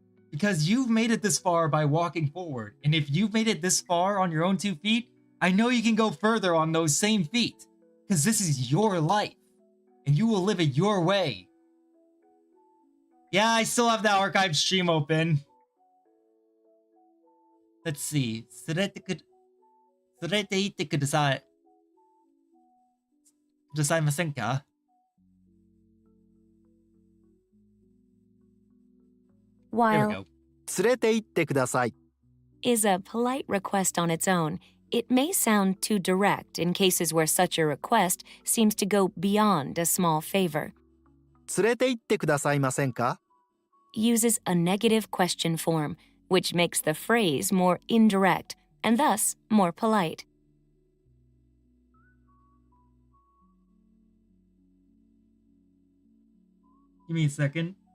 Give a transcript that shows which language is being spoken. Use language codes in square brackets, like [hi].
[en] Because you've made it this far by walking forward. And if you've made it this far on your own 2 feet, I know you can go further on those same feet. Because this is your life. And you will live it your way. Yeah, I still have the archive stream open. Let's see. [ja] 連れて行ってください。くださいませんか? [en] There we While go. [ja] 連れて行ってください。 [en] is a polite request on its own, it may sound too direct in cases where such a request seems to go beyond a small favor. [ja] 連れて行ってくださいませんか [en] Uses a negative question form, which makes the phrase more indirect and thus more polite. Give me a second.